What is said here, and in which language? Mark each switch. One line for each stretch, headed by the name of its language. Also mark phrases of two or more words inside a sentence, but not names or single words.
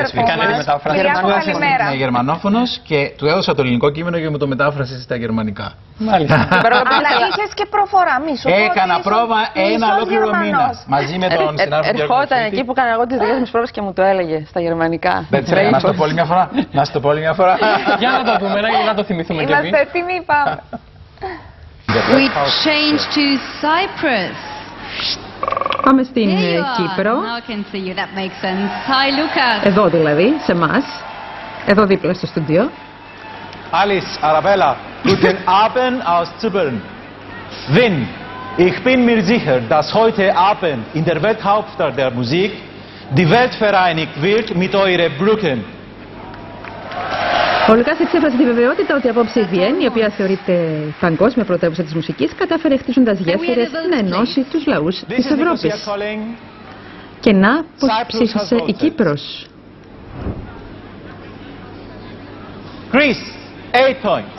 Greek: είναι γερμανόφωνος και του έδωσα το ελληνικό κείμενο και μου το μετάφρασε στα γερμανικά. Μάλιστα. Αλλά είχες και προφορά, μισό. Έκανα πρόβα ένα ολόκληρο μήνα. Μαζί με τον συνάδελφο. Ερχόταν εκεί που έκανα εγώ τις δικές μου πρόβες και μου το έλεγε στα γερμανικά. Να σου το πω άλλη μια φορά. Να σου το πω άλλη μια φορά. Για να το δούμε, να το θυμηθούμε κι εμείς. Είμαστε έτοιμοι, πάμε.
English: We change to Cyprus.
Greek: Πάμε στην Κύπρο. Εδώ δηλαδή, σε εμάς. Εδώ δίπλα στο στούντιο.
German: Alice Arabella, guten Abend aus Zypern. Wien, ich bin mir sicher, dass heute Abend in der Welthauptstadt der Musik die Welt vereinigt wird mit euren Brücken.
Greek: Ο Λουκάς εξέφρασε τη βεβαιότητα ότι απόψε η Βιέννη, η οποία θεωρείται παγκόσμια πρωτεύουσα της μουσικής, κατάφερε χτίζοντας γέφυρες να ενώσει τους λαούς της Ευρώπης. Και να πως ψήφισε η Κύπρος.
English: Greece, 8 points.